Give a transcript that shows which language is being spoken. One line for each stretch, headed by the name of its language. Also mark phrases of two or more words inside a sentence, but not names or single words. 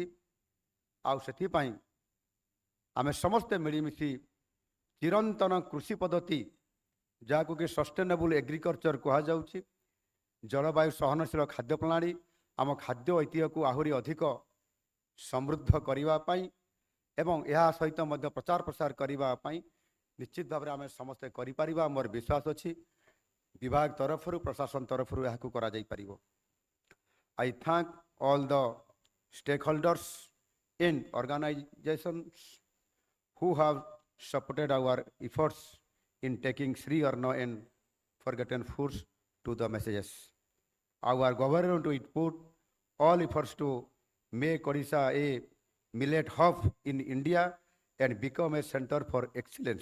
Odia: ଆଉ ସେଥିପାଇଁ ଆମେ ସମସ୍ତେ ମିଳିମିଶି ଚିରନ୍ତନ କୃଷି ପଦ୍ଧତି, ଯାହାକୁ କି
English: sustainable agriculture
Odia: କୁହାଯାଉଛି, ଜଳବାୟୁ ସହନଶୀଳ ଖାଦ୍ୟ ପ୍ରଣାଳୀ ଆମ ଖାଦ୍ୟ ଐତିହ୍ୟକୁ ଆହୁରି ଅଧିକ ସମୃଦ୍ଧ କରିବା ପାଇଁ ଏବଂ ଏହା ସହିତ ମଧ୍ୟ ପ୍ରଚାର ପ୍ରସାର କରିବା ପାଇଁ ନିଶ୍ଚିତ ଭାବରେ ଆମେ ସମସ୍ତେ କରିପାରିବା। ମୋର ବିଶ୍ୱାସ ଅଛି ବିଭାଗ ତରଫରୁ ପ୍ରଶାସନ ତରଫରୁ ଏହାକୁ କରାଯାଇପାରିବ।
English: I thank all the stakeholders in organizations who have supported our efforts in taking Sri Arna and forgotten foods to the messages. Our government to put all efforts to make Odisha a millet hub in India and become a center for excellence.